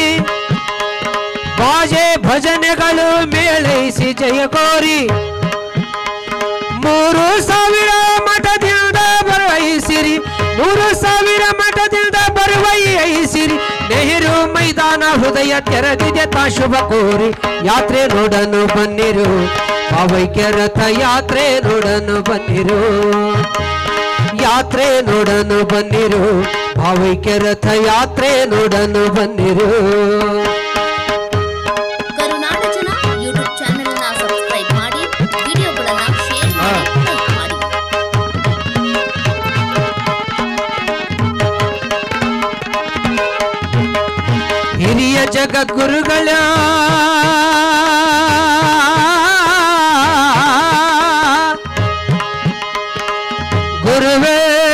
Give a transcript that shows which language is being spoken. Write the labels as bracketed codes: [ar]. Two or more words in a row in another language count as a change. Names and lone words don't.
[kn] ಬಾಜೆ ಭಜನೆಗಳು ಮೇಳೈಸಿ ಜಯ ಕೋರಿ 3000 ಮಠದಿಂದ ಬರುವೈಸಿರಿ 3000 ಮಠದಿಂದ ಬರುವೈಸಿರಿ ನೆಹರು ಮೈದಾನ ಹೃದಯ ತೆರೆದಿದೆ ತಾ ಶುಭ ಕೋರಿ ಯಾತ್ರೆ ನೋಡನು ಬನ್ನಿರು ಭಾವೈಕ್ಯ ರಥ ಯಾತ್ರೆ ನೋಡನು ಬನ್ನಿರು ಯಾತ್ರೆ ನೋಡನು ಬನ್ನಿರು ಭಾವೈಕ್ಯ ರಥ ಯಾತ್ರೆ ನೋಡನು ಬನ್ನಿರು ಕರುನಾಡ ಜನ [en] YouTube channel [kn] ಅನ್ನು ಸಬ್ಸ್ಕ್ರೈಬ್ ಮಾಡಿ ವಿಡಿಯೋಗಳನ್ನು ಶೇರ್ ಮಾಡಿ ಲೈಕ್ ಮಾಡಿ ಹಿರಿಯ ಜಗದ್ಗುರುಗಳ ಗುರುವೇ